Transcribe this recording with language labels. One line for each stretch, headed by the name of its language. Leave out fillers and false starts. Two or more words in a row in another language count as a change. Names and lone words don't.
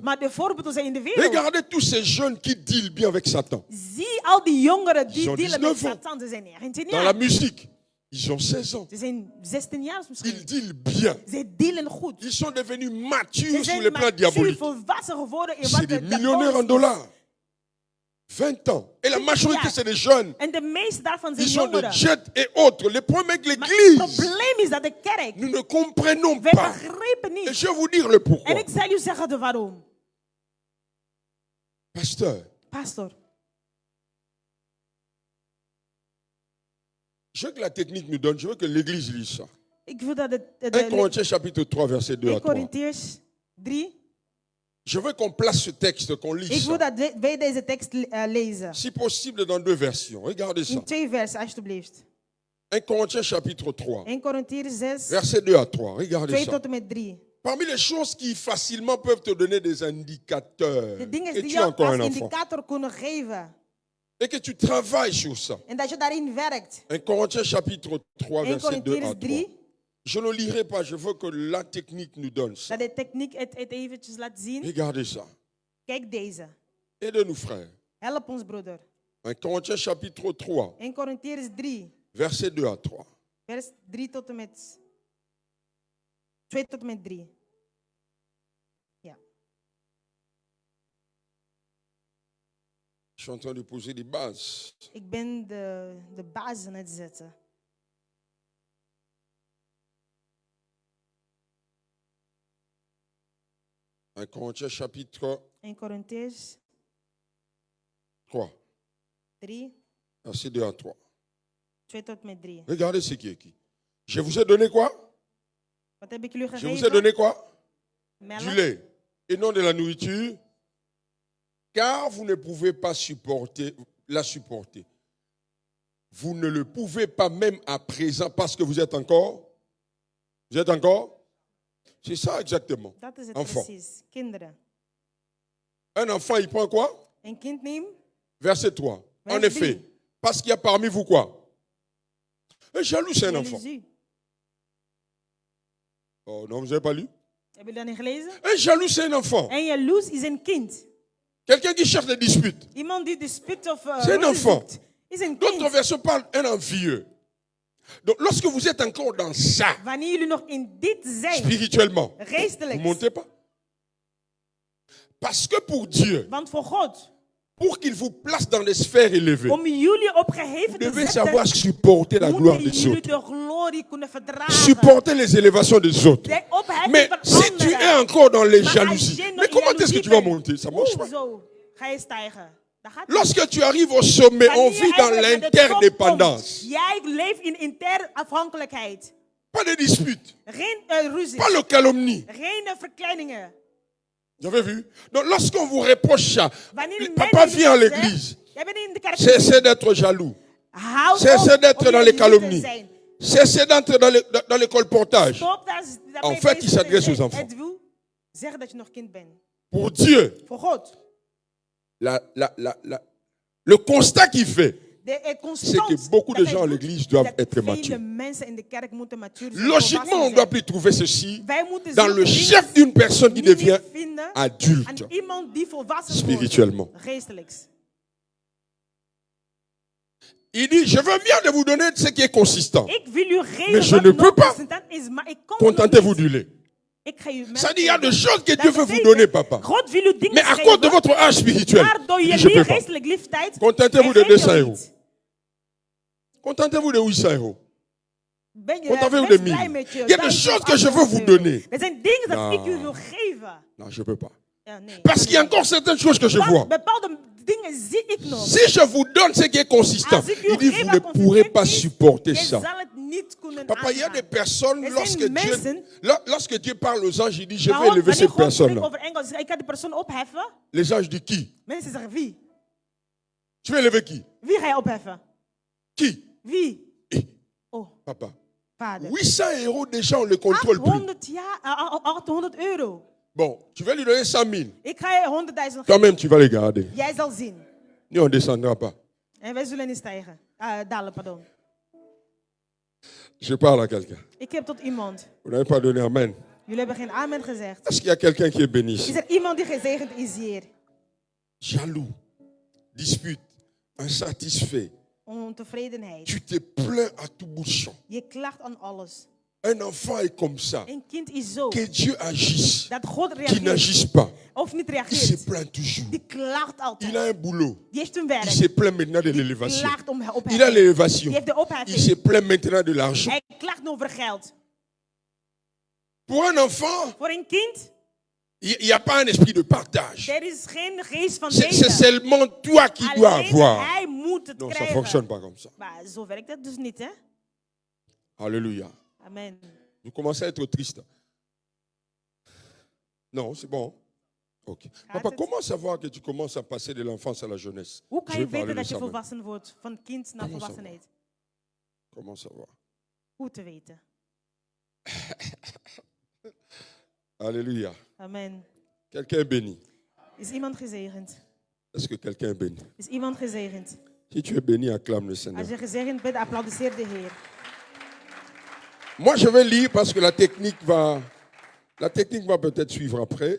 Dutch: Maar de voorbeelden zijn in de wereld.
French: Regardez tous ces jeunes qui dealent bien avec Satan.
Dutch: Zie al die jongeren
French: Ils
Dutch: die
French: ont
Dutch: dealen met
French: 19 ans.
Dutch: Satan. Ze zijn 19
French: Dans la
Dutch: jaar.
French: musique, ils ont 16 ans.
Dutch: Ze zijn 16 jaar
French: Ils
Dutch: misschien.
French: dealent bien.
Dutch: Ze dealen goed.
French: Ils sont devenus
Dutch: Ze
French: matures sur
Dutch: zijn
French: le plan
Dutch: mature,
French: diabolique.
Dutch: volwassen geworden in wat
French: C'est des
Dutch: de
French: millionnaires en
Dutch: diabolisch is.
French: dollars. 20 ans. Et la majorité, c'est des jeunes.
Dutch: En de meeste daarvan zijn
French: Ils ont des
Dutch: jongeren.
French: jets et autres. Le problème avec
Dutch: Maar het
French: l'église,
Dutch: probleem is dat de kerk,
French: nous ne comprenons
Dutch: wij
French: pas.
Dutch: begrijpen
French: Et
Dutch: niet.
French: je vais vous dire le pourquoi.
Dutch: En ik zal u zeggen de waarom.
French: Pasteur,
Dutch: Pastor,
French: je veux que la technique nous donne, je veux que l'église lise ça.
Dutch: ik wil dat
French: 1 Corinthiens chapitre 3, verset 2 à
Dutch: 1
French: 3.
Dutch: Corinthiërs 3.
French: Je veux qu'on place ce texte, qu'on
Dutch: Ik
French: lise
Dutch: wil
French: ça.
Dutch: dat wij deze tekst lezen.
French: Si possible, dans deux versions. Regardez ça.
Dutch: In 2 versen, alsjeblieft.
French: 1 Corinthiens chapitre 3,
Dutch: 1 Corinthiërs 6,
French: verset 2 à 3. Regardez
Dutch: 2
French: ça.
Dutch: tot en met 3.
French: Parmi les choses qui facilement peuvent te donner des indicateurs,
Dutch: De dingen
French: et
Dutch: die
French: tu
Dutch: je
French: es encore un
Dutch: als
French: enfant,
Dutch: indicator kunnen geven.
French: et que tu travailles sur ça.
Dutch: En dat je daarin werkt.
French: 1 Corinthiens chapitre 3,
Dutch: 1
French: verset 2 à
Dutch: Corinthiërs
French: 3.
Dutch: 3.
French: Je ne lirai pas, je veux que la technique nous donne ça.
Dutch: Dat de techniek het eventjes laat zien.
French: Regardez ça.
Dutch: Kijk deze.
French: Aidez-nous, frères.
Dutch: Help ons, broeder.
French: 1 Corinthiens chapitre 3,
Dutch: 1 Corinthiërs 3.
French: verset 2 à 3.
Dutch: Vers 3 tot en met 2 tot en met 3. Ja.
French: Je suis en train de poser des bases.
Dutch: Ik ben de basis aan het zetten.
French: Un Corinthiens chapitre
Dutch: 1 Corinthiërs
French: 3,
Dutch: 3,
French: verset 2 à 3.
Dutch: 2 tot en met 3.
French: Regardez ce qui est écrit. Je vous ai donné quoi?
Dutch: Wat heb ik jullie
French: Je vous ai
Dutch: gegeven?
French: donné quoi? Du
Dutch: Melk
French: lait et non de la nourriture, car vous ne pouvez pas la supporter. Vous ne le pouvez pas même à présent parce que vous êtes encore. Vous êtes encore? C'est ça exactement.
Dutch: Dat is het
French: Enfant.
Dutch: precies. Kinderen.
French: Un enfant, il prend quoi?
Dutch: Een kind neemt.
French: Verset 3.
Dutch: Vers
French: En effet,
Dutch: 3.
French: parce qu'il y a parmi vous quoi? Un jaloux, c'est un enfant.
Dutch: Jaloezie.
French: Oh non, vous n'avez pas lu?
Dutch: Hebben jullie dat niet gelezen?
French: Un jaloux, c'est un enfant.
Dutch: En jaloers is een kind.
French: Quelqu'un qui cherche des disputes.
Dutch: Iemand die dispute of
French: C'est un
Dutch: ruzie
French: enfant.
Dutch: zoekt, is een
French: D'autres
Dutch: kind.
French: versions parlent d'un envieux. Donc, lorsque vous êtes encore dans ça,
Dutch: Wanneer jullie nog in dit zijn,
French: spirituellement, vous
Dutch: geestelijk.
French: ne montez pas. Parce que pour Dieu,
Dutch: Want voor God,
French: pour qu'il vous place dans des sphères élevées,
Dutch: om jullie
French: vous
Dutch: opgeheven te
French: devez
Dutch: zetten,
French: savoir supporter la gloire
Dutch: moeten
French: des
Dutch: jullie
French: autres.
Dutch: de glorie kunnen verdragen.
French: Supporter les élévations des autres.
Dutch: De opheffing
French: Mais
Dutch: van
French: si tu es
Dutch: anderen.
French: encore dans les
Dutch: Maar
French: jalousies,
Dutch: als je nog
French: mais
Dutch: in
French: comment est-ce que
Dutch: jaloezie
French: tu vas
Dutch: bent,
French: monter? Ça ne marche pas.
Dutch: hoezo ga je stijgen? Dat gaat niet.
French: Lorsque tu arrives au sommet, on
Dutch: Wanneer
French: vit
Dutch: je
French: dans
Dutch: eigenlijk naar de top
French: l'interdépendance.
Dutch: komt, jij leeft in interne afhankelijkheid.
French: Pas de disputes,
Dutch: Geen ruzie.
French: pas le calomnie.
Dutch: Geen verkleiningen.
French: Vous avez vu? Donc lorsqu'on vous reproche ça,
Dutch: Wanneer een
French: papa
Dutch: mens
French: vient à
Dutch: zegt,
French: l'église,
Dutch: jij bent in de kerk.
French: cessez d'être jaloux.
Dutch: Houd
French: Cessez
Dutch: op
French: d'être
Dutch: om
French: dans les
Dutch: jaloers te
French: calomnies.
Dutch: zijn.
French: Cessez d'être dans les colportages.
Dutch: Stop
French: En fait, il s'adresse aux enfants.
Dutch: Het wil zeggen dat je nog kind bent.
French: Pour Dieu,
Dutch: Voor God.
French: le constat qu'il fait,
Dutch: Het
French: c'est que
Dutch: constant
French: beaucoup de
Dutch: dat
French: gens à
Dutch: hij doet,
French: l'église doivent
Dutch: dat
French: être
Dutch: vele
French: matures.
Dutch: mensen in de kerk moeten matuur zijn,
French: Logiquement,
Dutch: volwassen
French: on ne doit
Dutch: zijn.
French: plus trouver ceci
Dutch: Wij moeten
French: dans
Dutch: zulke
French: le
Dutch: dingen
French: chef d'une personne qui
Dutch: niet
French: devient
Dutch: vinden
French: adulte
Dutch: aan iemand die volwassen
French: spirituellement.
Dutch: wordt, geestelijks.
French: Il dit, je veux bien de vous donner ce qui est consistant.
Dutch: Ik wil u geven
French: Mais je
Dutch: wat
French: ne peux
Dutch: nog
French: pas.
Dutch: consistent is, maar ik kan
French: Contentez-vous
Dutch: niet.
French: du lait.
Dutch: Ik ga u
French: Ça dit, il y a des choses que
Dutch: Dat
French: Dieu veut vous
Dutch: betekent,
French: donner, papa.
Dutch: God wil u dingen
French: Mais à
Dutch: geven,
French: cause de votre âge spirituel,
Dutch: maar door
French: il dit,
Dutch: je
French: je ne peux pas.
Dutch: geestelijk leeftijd,
French: Contentez-vous
Dutch: hij
French: de
Dutch: geeft
French: 200
Dutch: jou
French: euros.
Dutch: niet.
French: Contentez-vous de 800 euros.
Dutch: Ben je
French: Contentez-vous
Dutch: best
French: de
Dutch: blij
French: 1000.
Dutch: met je
French: Il y a des
Dutch: 1000,
French: choses que je veux vous
Dutch: 800
French: donner.
Dutch: Er zijn dingen dat
French: Non.
Dutch: ik u wil geven.
French: Non, je ne peux pas.
Dutch: Ja, nee.
French: Parce qu'il y a encore certaines choses que je vois.
Dutch: Want bepaalde dingen zie ik nog.
French: Si je vous donne ce qui est consistant,
Dutch: Als ik u
French: il dit,
Dutch: geef
French: vous
Dutch: wat
French: ne pourrez
Dutch: consistent
French: pas
Dutch: is,
French: supporter
Dutch: je
French: ça.
Dutch: zal het niet kunnen
French: Papa, il y a des
Dutch: aangaan.
French: personnes,
Dutch: Er
French: lorsque
Dutch: zijn
French: Dieu,
Dutch: mensen,
French: lorsque Dieu parle aux anges, il dit, je
Dutch: maar
French: vais élever
Dutch: wanneer
French: cette
Dutch: God spreekt
French: personne-là.
Dutch: over engels, ik ga die persoon opheffen.
French: Les anges disent qui?
Dutch: Mensen zeggen wie?
French: Tu veux élever qui?
Dutch: Wie ga je opheffen?
French: Qui?
Dutch: Wie?
French: Eh,
Dutch: Oh,
French: papa.
Dutch: vader.
French: 800 euros, déjà, on ne les contrôle plus.
Dutch: 800 euro.
French: Bon, tu vas lui donner 100 000.
Dutch: Ik ga je 100.000 geven.
French: Toi-même, tu vas les garder.
Dutch: Jij zal zien.
French: Nous, on ne descendra pas.
Dutch: En wij zullen niet stijgen. Dalen, pardon.
French: Je parle à quelqu'un.
Dutch: Ik heb tot iemand.
French: Vous n'avez pas donné Amen.
Dutch: Jullie hebben geen amen gezegd.
French: Est-ce qu'il y a quelqu'un qui est béni
Dutch: Is
French: ici?
Dutch: er iemand die gezegend is hier?
French: Jaloux, dispute, insatisfait.
Dutch: Ontevredenheid.
French: Tu te plains à tout bout de champ.
Dutch: Je klaagt aan alles.
French: Un enfant est comme ça.
Dutch: Een kind is zo.
French: Que Dieu agisse,
Dutch: Dat God
French: qu'il
Dutch: reageert.
French: n'agisse pas.
Dutch: Of niet
French: Il se
Dutch: reageert.
French: plaint toujours.
Dutch: Die klaagt
French: Il a
Dutch: altijd.
French: un boulot.
Dutch: Die heeft een
French: Il
Dutch: werk.
French: se plaint maintenant de
Dutch: Die
French: l'élévation.
Dutch: klaagt om
French: Il a
Dutch: opheffing.
French: l'élévation.
Dutch: Die heeft de
French: Il
Dutch: opheffing.
French: se plaint maintenant de l'argent.
Dutch: Hij klaagt nu over geld.
French: Pour un enfant,
Dutch: Voor een kind,
French: il n'y a pas un esprit de partage.
Dutch: er is geen geest van
French: C'est
Dutch: delen.
French: seulement toi qui dois
Dutch: Alleen
French: avoir.
Dutch: hij moet het
French: Non, ça ne
Dutch: krijgen.
French: fonctionne pas comme ça.
Dutch: Maar zo werkt het dus niet, hè?
French: Alléluia.
Dutch: Amen.
French: Vous commencez à être triste. Non, c'est bon. Ok. Papa, comment savoir que tu commences à passer de l'enfance à la jeunesse?
Dutch: Hoe kan
French: Je
Dutch: je
French: vais parler
Dutch: weten
French: de
Dutch: dat je
French: ça maintenant.
Dutch: volwassen wordt? Van kind naar
French: Comment
Dutch: volwassenheid.
French: Comment savoir?
Dutch: Hoe te weten.
French: Alléluia.
Dutch: Amen.
French: Quelqu'un est béni.
Dutch: Is iemand gezegend?
French: Est-ce que quelqu'un est béni?
Dutch: Is iemand gezegend?
French: Si tu es béni, acclame le Seigneur.
Dutch: Als je gezegend bent, applaudisseer de Heer.
French: Moi, je vais lire parce que la technique va peut-être suivre après.